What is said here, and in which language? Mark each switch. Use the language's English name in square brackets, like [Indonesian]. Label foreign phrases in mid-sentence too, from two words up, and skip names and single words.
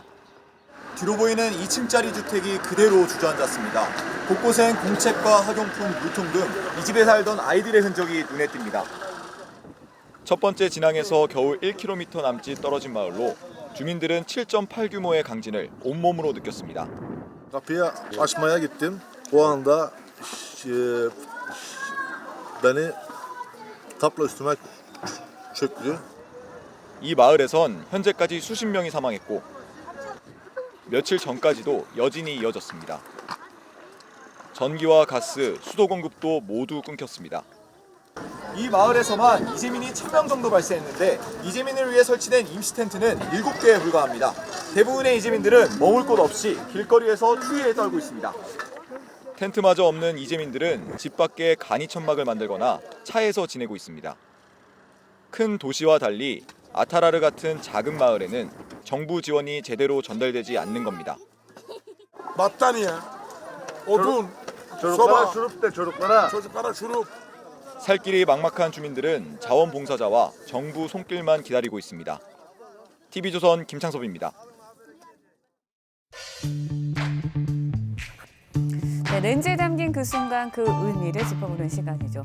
[Korean] 뒤로 보이는 2층짜리 주택이 그대로 주저앉았습니다. 곳곳엔 공책과 학용품, 물통 등 이 집에 살던 아이들의 흔적이 눈에 띕니다. 첫 번째 진앙에서 겨우 1km 남짓 떨어진 ma을로 주민들은 7.8 규모의 강진을 온몸으로 느꼈습니다. [Turkish] Kapıyı açmaya gittim. O anda beni tablo üstüme çöktü. [Korean] 이 마을에선 현재까지 수십 명이 사망했고 며칠 전까지도 여진이 이어졌습니다. 전기와 가스, 수도 공급도 모두 끊겼습니다. 이 마을에서만 이재민이 1000명 정도 발생했는데 이재민을 위해 설치된 임시 텐트는 7개에 불과합니다. 대부분의 이재민들은 머물 곳 없이 길거리에서 추위에 떨고 있습니다. 텐트마저 없는 이재민들은 집 밖에 간이 천막을 만들거나 차에서 지내고 있습니다. 큰 도시와 달리 아타라르 같은 작은 마을에는 정부 지원이 제대로 전달되지 않는 겁니다. [Turkish] Battaniye, odun, soba, çocuklara şurup. [Korean] 살 길이 막막한 주민들은 자원봉사자와 정부 손길만 기다리고 있습니다. TV조선 김창섭입니다. 네, 렌즈에 담긴 그 순간 그 의미를 짚어보는 시간이죠.